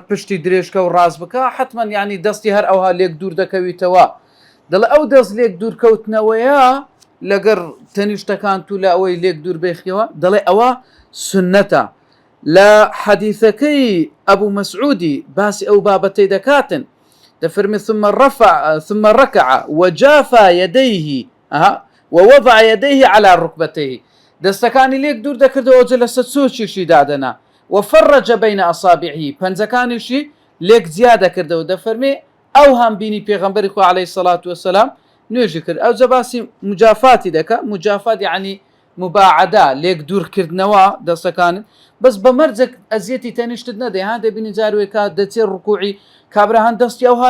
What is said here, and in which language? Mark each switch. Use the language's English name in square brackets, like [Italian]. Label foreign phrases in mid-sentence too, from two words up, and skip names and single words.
[Central Kurdish] پشتی درێژکە و ڕاست بکە حتمەن یعنی دەستی هەر ئەوها لێک دوور دەکەویتەوە دەڵێ ئەو دەست لێک دوورکەوتنەوەیە لەگەر تەنیشتەکان تو لە ئەوەی لێک دوور بێخیەوە دەڵێ ئەوە سنەتە لە حەدیثەکەی ئەبوو مەسعودی باسی ئەو بابەتەی دەکاتن دەفەرمێ [Arabic] ثم ركع وجافى يديه ووضع يديه على ركبتيه [Central Kurdish] دەستەکانی لێک دوور دەکردەوە جە لەسەر چۆچیشی دادەنا [Arabic] وفرج بين أصابعه [Central Kurdish] پەنجەکانیشی لێک جیا دەکردەوە دەفەرمێ ئەو هەم بینی پێغەمبەری خوا [Arabic] عەلەیهی سەڵات وەسەلام [Central Kurdish] نوێژی کرد ئەوجە باسی مجافاتی دەکە مجافات یعنی مباعدە لێک دوورکردنەوە دەستەکانت بەس بە مەرجێک ئەزیەتی تەنیشتت نەدەی ها دەبینی جاروێک کات دەچێت ڕکوعی کابرا هەن دەستی ئەوها